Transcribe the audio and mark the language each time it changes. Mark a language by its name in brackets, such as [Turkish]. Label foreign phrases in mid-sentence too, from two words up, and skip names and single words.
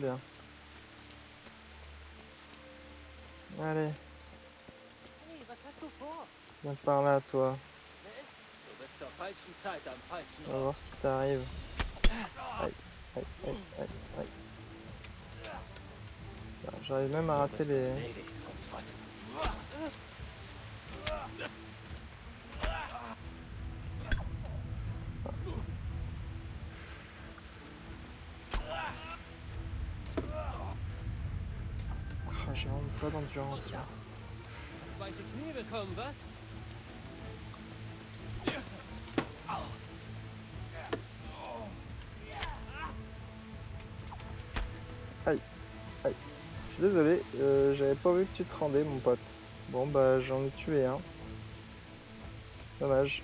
[French] Ok, très bien. Allez, [German] Was hast du vor? [French] Viens par là, toi. [German] Wer ist? Du bist zur falschen Zeit am falschen [French] On va [German] Ort. [French] voir ce qui t'arrive. Aïe, aïe, aïe, aïe, aïe. Ah, j'arrive même à [German] Du [French] rater [German] bist [French] les... [German] erledigt, Hundsfott. [French] Ah, j'ai vraiment pas d'endurance là. [German] Hast weiche Knie bekommen, was? [French] Aïe, aïe. Je suis désolé, j'avais pas vu que tu te rendais, mon pote. Bon, bah, j'en ai tué un. Dommage.